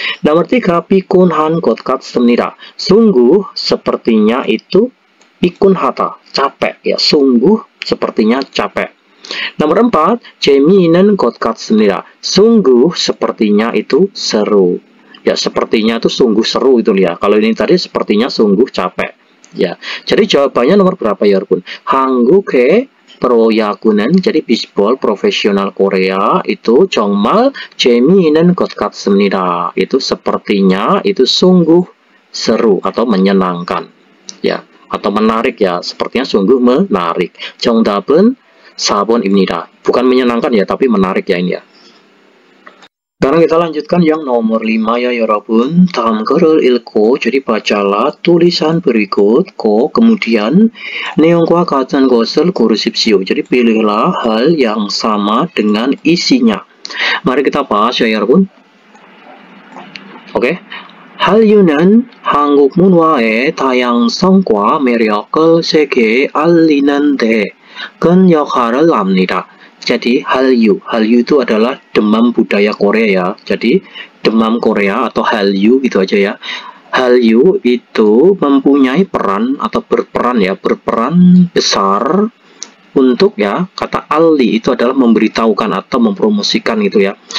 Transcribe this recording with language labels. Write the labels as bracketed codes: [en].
[id] Nomor 3, [ko] 피곤한 것 같습니다. [id] Sungguh sepertinya itu 피곤하다, capek ya. Sungguh sepertinya capek. Nomor 4, [ko] 재미있는 것 같습니다. [id] Sungguh sepertinya itu seru. Ya, sepertinya itu sungguh seru itu ya. Kalau ini tadi sepertinya sungguh capek. Ya. Jadi jawabannya nomor berapa ya, Rukun? [ko] 한국의 프로야구는, [id] jadi bisbol profesional Korea itu [ko] 정말 재미있는 것 같습니다. [id] Itu sepertinya itu sungguh seru atau menyenangkan. Ya, atau menarik ya. Sepertinya sungguh menarik. [ko] 정답은 4번입니다. [id] Bukan menyenangkan ya, tapi menarik ya ini ya. Sekarang kita lanjutkan yang nomor 5 ya 여러분. [ko] 다음 글을 읽고, [id] jadi bacalah tulisan berikut. [ko] kemudian 내용과 같은 것을 고르십시오. [id] Jadi pilihlah hal yang sama dengan isinya. Mari kita bahas ya 여러분. Oke. [ko] 한류는 한국 문화의 다양성과 매력을 세계에 알리는 데 큰 역할을 합니다. [id] Jadi Hallyu itu adalah demam budaya Korea ya. Jadi demam Korea atau Hallyu gitu aja ya. Hallyu itu mempunyai peran atau berperan besar untuk ya, kata alli itu adalah memberitahukan atau mempromosikan gitu ya.